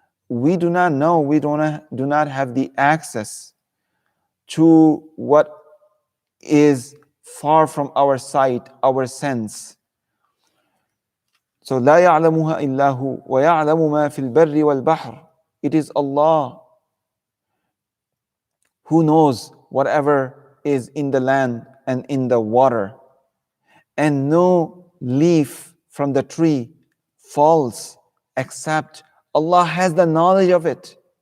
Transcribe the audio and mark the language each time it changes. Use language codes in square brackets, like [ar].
[en] We do not know, we do not have the access to what is far from our sight, our sense. [ar] So لا يعلمها إلا هو ويعلم ما في البر والبحر. [en] It is Allah who knows whatever is in the land and in the water. And no leaf from the tree falls except Allah has the knowledge of it.